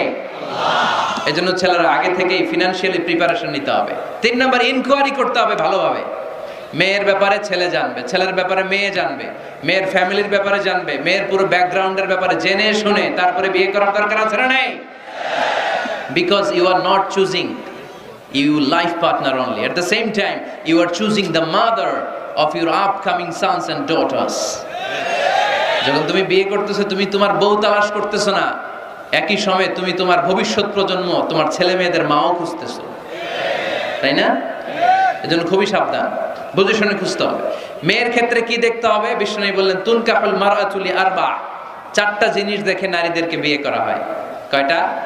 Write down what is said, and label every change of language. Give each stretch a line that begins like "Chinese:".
Bangla: আল্লাহ। এজন্য ছেলেরা আগে থেকেই ফিনান্সিয়ালি প্রিপারেশন নিতে হবে। 3 নাম্বার, ইনকোয়ারি করতে হবে ভালোভাবে। মেয়ের ব্যাপারে ছেলে জানবে, ছেলের ব্যাপারে মেয়ে জানবে, মেয়ের ফ্যামিলির ব্যাপারে জানবে, মেয়ের পুরো ব্যাকগ্রাউন্ডের ব্যাপারে জেনে শুনে তারপরে বিয়ে করার দরকার আছে না নেই?
English: Because you are not choosing your life partner only. At the same time, you are choosing the mother of your upcoming sons and daughters.
Bangla: যখন তুমি বিয়ে করতেছো, তুমি তোমার বউ তালাশ করতেছো না, একই সময়ে তুমি তোমার ভবিষ্যৎ প্রজন্ম, তোমার ছেলে মেয়েদের মাও খুঁজতেছো, তাই না? এজন্য খুবই সাবধান, বুঝে শুনে খুঁজতে হবে। মেয়ের ক্ষেত্রে কি দেখতে হবে? বিষ্ণু বললেন
Arabic: তুনকাহুল মারআতু লিআরবা,
Bangla: 4টা জিনিস দেখে নারীদেরকে বিয়ে করা হয়। কয়টা?